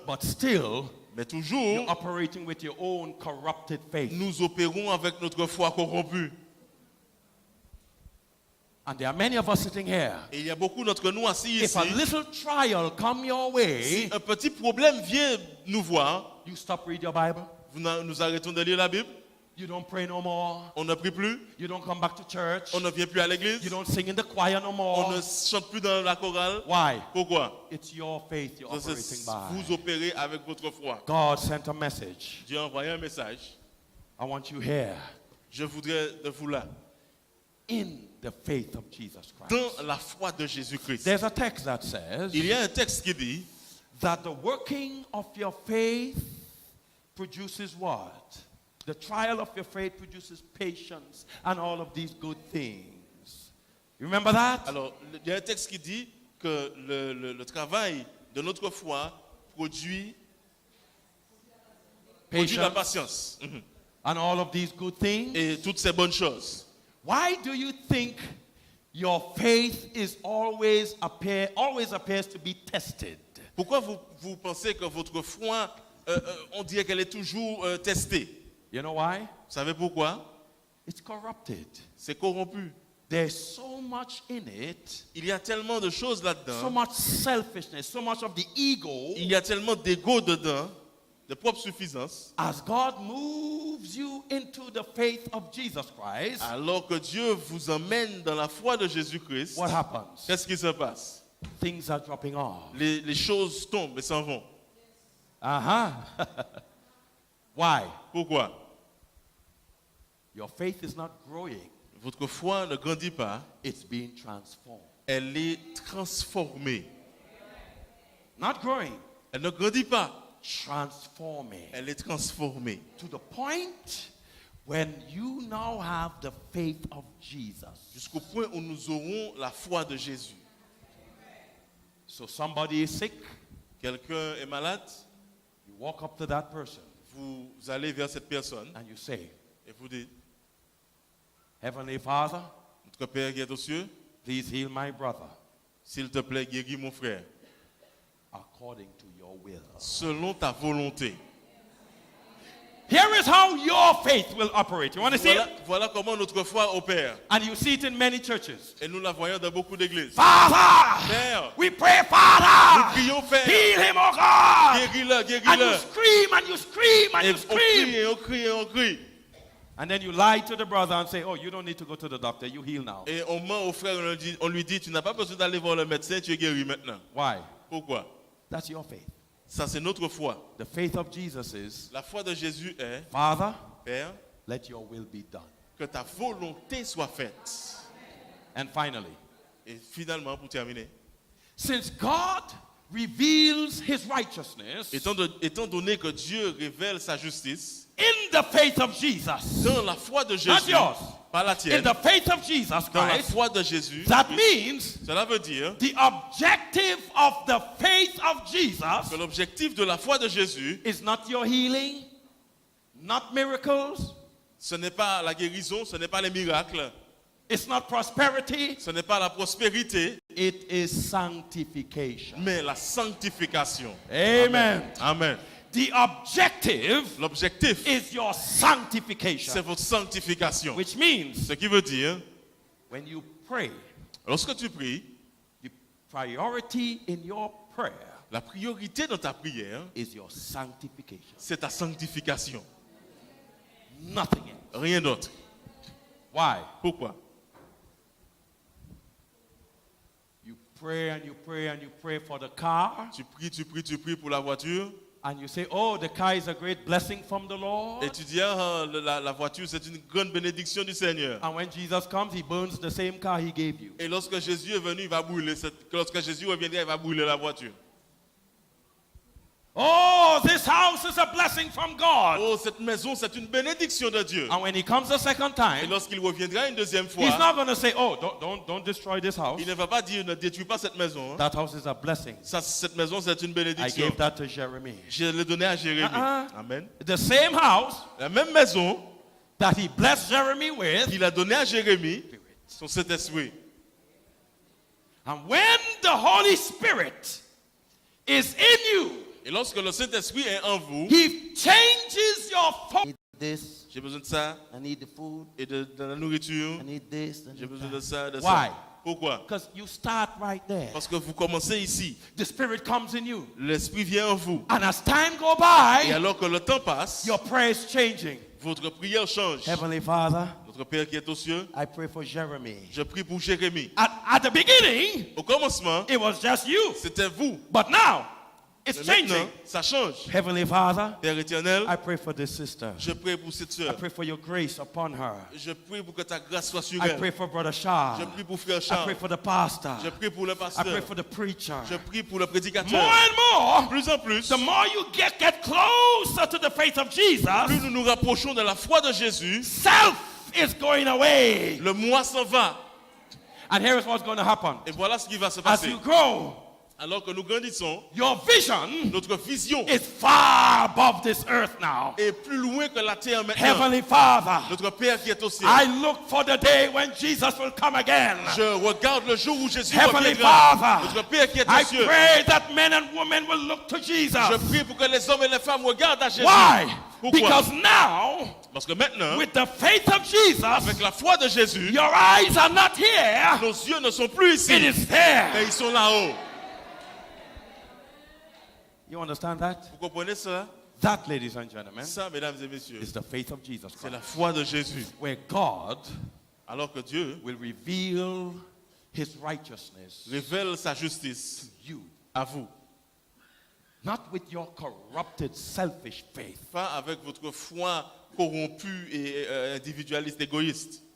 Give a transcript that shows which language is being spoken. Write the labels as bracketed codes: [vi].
[en] But still, [fr] Mais [en] you're [fr] toujours, [en] operating with your own corrupted faith. [fr] nous opérons avec notre foi corrompue. [en] And there are many of us sitting here. [fr] Et il y a beaucoup d'entre nous assis [en] If [fr] ici. [en] a little trial come your way, [fr] Si un petit problème vient nous voir, [en] you stop reading your Bible. [fr] nous arrêtons de lire la Bible. [en] You don't pray no more. [fr] On ne prie plus. [en] You don't come back to church. [fr] On ne vient plus à l'église. [en] You don't sing in the choir no [fr] On [en] more. [fr] ne chante plus dans la chorale. [en] Why? [fr] Pourquoi? [en] It's your faith you're [fr] Parce que [en] operating by. [fr] vous opérez avec votre foi. [en] God sent a message. [fr] Dieu a envoyé un message. [en] I want you here [fr] Je voudrais de vous là, [en] in the faith of Jesus Christ. [fr] dans la foi de Jésus-Christ. [en] There's a text that says [fr] Il y a un texte qui dit [en] that the working of your faith produces what? The trial of your faith produces patience and all of these good things. You remember that? [fr] alors, il y a un texte qui dit que le travail de notre foi produit la patience. Mhm. [en] And all of these good things. [fr] Et toutes ces bonnes choses. [en] Why do you think your faith is always appears to be tested? [fr] Pourquoi vous pensez que votre foi, on dirait qu'elle est toujours testée? [en] You know why? [fr] Vous savez pourquoi? [en] It's corrupted. [fr] C'est corrompu. [en] There's so much in it, [fr] Il y a tellement de choses [en] so [fr] là-dedans. [en] much selfishness, so much of the ego. [fr] Il y a tellement d'ego dedans, de propre suffisance. [en] As God moves you into the faith of Jesus Christ, [fr] Alors que Dieu vous emmène dans la foi de Jésus-Christ, [en] what happens? [fr] qu'est-ce qui se passe? [en] Things are dropping off. [fr] Les choses tombent et s'en vont. [en] Uh-huh. Why? [fr] Pourquoi? [en] Your faith is not growing. [fr] Votre foi ne grandit pas, [en] It's being transformed. [fr] elle est transformée. [en] Not growing, [fr] Elle ne grandit pas, [en] transforming. [fr] elle est transformée. [en] To the point when you now have the faith of Jesus. [fr] Jusqu'au point où nous aurons la foi de Jésus. [en] So somebody is sick, [fr] Quelqu'un est malade, [en] you walk up to that person [fr] vous allez vers cette personne [en] and you say, [fr] et vous dites, [en] Heavenly Father, [fr] notre Père qui est aux cieux, [en] please heal my brother [fr] s'il te plaît, guéris mon frère, [en] according to your will. [fr] selon ta volonté. [en] Here is how your faith will operate. You want to see [fr] Voilà, [en] it? [fr] voilà comment notre foi opère. [en] And you see it in many churches. [fr] Et nous la voyons dans beaucoup d'églises. [en] Father, [fr] Père, [en] we pray, [fr] nous [en] Father, [fr] prions, Père, [en] heal him, oh God. [fr] guéris-le, [en] And you [fr] guéris-le. [en] scream and you scream and [fr] Et [en] you [fr] on [en] scream. [fr] crie, et on crie, et on crie. [en] And then you lie to the brother and say, oh, you don't need to go to the doctor. You heal now. [fr] Et on ment au frère, on lui dit, tu n'as pas besoin d'aller voir le médecin, tu es guéri maintenant. [en] Why? [fr] Pourquoi? [en] That's your faith. [fr] Ça, c'est notre foi. [en] The faith of Jesus is, [fr] La foi de Jésus est, [en] Father, [fr] Père, [en] let your will be done. [fr] que ta volonté soit faite. [en] And finally, [fr] Et finalement, pour terminer, [en] since God reveals his righteousness [fr] étant donné que Dieu révèle sa justice [en] in the faith of Jesus, [fr] dans la foi de [en] not [fr] Jésus, [en] yours, [fr] pas la [en] in [fr] tienne, [en] the faith of Jesus [fr] dans la [en] Christ, [fr] foi de Jésus, [en] that means [fr] cela veut dire [en] the objective of the faith of Jesus [fr] que l'objectif de la foi de Jésus, [en] is not your healing, not miracles, [fr] ce n'est pas la guérison, ce n'est pas les miracles, [en] it's not prosperity, [fr] ce n'est pas la prospérité, [en] it is sanctification. [fr] mais la sanctification. [en] Amen. [fr] Amen. [en] The objective [fr] L'objectif, [en] is your sanctification, [fr] c'est votre sanctification. [en] which means [fr] Ce qui veut dire, [en] when you pray, [fr] lorsque tu pries, [en] the priority in your prayer [fr] la priorité dans ta prière, [en] is your sanctification. [fr] c'est ta sanctification. [en] Nothing else. [fr] Rien d'autre. [en] Why? [fr] Pourquoi? [en] You pray and you pray and you pray for the car, [fr] Tu pries pour la voiture. [en] and you say, oh, the car is a great blessing from the Lord. [fr] Et tu dis, ah, la voiture, c'est une grande bénédiction du Seigneur. [en] And when Jesus comes, he burns the same car he gave you. [fr] Et lorsque Jésus est venu, il va brûler. Lorsque Jésus reviendra, il va brûler la voiture. [en] Oh, this house is a blessing from God. [fr] Oh, cette maison, c'est une bénédiction de Dieu. [en] And when he comes the second [fr] Et [en] time, [fr] lorsqu'il reviendra une deuxième fois, [en] he's not going to say, oh, don't destroy this house. [fr] il ne va pas dire, ne détruis pas cette maison. [en] That house is a blessing. [fr] Cette maison, c'est une [en] I [fr] bénédiction. [en] gave that to Jeremy. [fr] Je l'ai donné à Jérémie. Amen. [en] The same house [fr] La même maison [en] that he blessed Jeremy with. [fr] qu'il a donnée à Jérémie, son Saint-Esprit. [en] And when the Holy Spirit is in you, [fr] Et lorsque le Saint-Esprit est en vous, [en] he changes your focus. This, [fr] j'ai besoin de ça [en] I need the food, [fr] et de la nourriture. [en] I need this, I [fr] J'ai [en] need [fr] besoin [en] that. [fr] de ça, de [en] Why? [fr] ça. Pourquoi? [en] Because you start right there. [fr] Parce que vous commencez ici. [en] The Spirit comes in you. [fr] L'Esprit vient en vous. [en] And as time go [fr] Et [en] by, [fr] alors que le temps passe, [en] your prayer is changing. [fr] votre prière change. [en] Heavenly Father, [fr] Notre Père qui est aux cieux, [en] I pray for Jeremy. [fr] je prie pour Jérémie. [en] at the beginning, [fr] Au commencement, [en] it was just you. [fr] c'était vous. [en] But now, it's [fr] Mais maintenant, [en] changing. [fr] ça change. [en] Heavenly Father, [fr] Père éternel, [en] I pray for this sister. [fr] je prie pour cette [en] I [fr] sœur. [en] pray for your grace upon her. [fr] Je prie pour que ta grâce soit sur [en] I [fr] elle. [en] pray for Brother Shah. [fr] Je prie pour frère [en] I [fr] Charles. [en] pray for the pastor. [fr] Je prie pour le [en] I pray [fr] pasteur. [en] for the preacher. [fr] Je prie pour le prédicateur. [en] More and more, [fr] Plus en plus, [en] the more you get closer to the faith of [fr] plus [en] Jesus, [fr] nous nous rapprochons de la foi de Jésus, [en] self is going away. [fr] le moi s'en va. [en] And here is what's going to happen. [fr] Et voilà ce qui va se [en] As [fr] passer. [en] you grow, [fr] Alors que nous grandissons, [en] your vision [fr] notre vision [en] is far above this earth now. [fr] est plus loin que la terre maintenant. [en] Heavenly Father, [fr] Notre Père qui est au ciel. [en] I look for the day when Jesus will come again. [fr] Je regarde le jour où Jésus [en] Heavenly [fr] reviendra. [en] Father, [fr] Notre Père qui est [en] I [fr] aux cieux. [en] pray that men and women will look to Jesus. [fr] Je prie pour que les hommes et les femmes regardent à Jésus. [en] Why? [fr] Pourquoi? [en] Because now, [fr] Parce que maintenant, [en] with the faith of Jesus, [fr] avec la foi de Jésus, [en] your eyes are not here, [fr] nos yeux ne sont plus ici, [en] it is [fr] mais [en] there. [fr] ils sont là-haut. [en] You understand that? [fr] Vous comprenez cela? [en] That, ladies and gentlemen, [fr] Ça, mesdames et messieurs, [en] is the faith of Jesus [fr] c'est la [en] Christ. [fr] foi de Jésus. [en] Where God [fr] Alors que Dieu [en] will reveal his righteousness [fr] révèle sa justice [en] to you. [fr] à vous. [en] Not with your corrupted, selfish faith. [fr] Pas avec votre foi corrompue et individualiste, égoïste.